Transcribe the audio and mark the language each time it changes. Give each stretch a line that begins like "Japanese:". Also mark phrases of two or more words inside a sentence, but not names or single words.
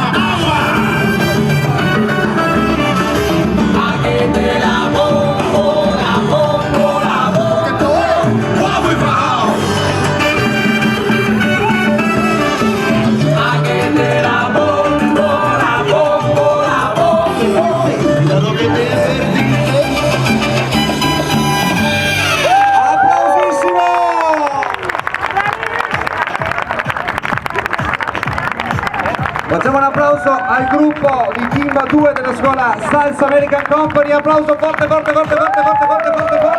Spanish: A que te la pongo, la pongo, la pongo. Guapo y bajado. A que te la pongo, la pongo, la pongo. Mira lo que te perdiste.
Italian: ¡Applausissimo! Facciamo un applauso al gruppo di Team 2 della scuola Salsa American Company, applauso forte forte forte forte forte forte forte.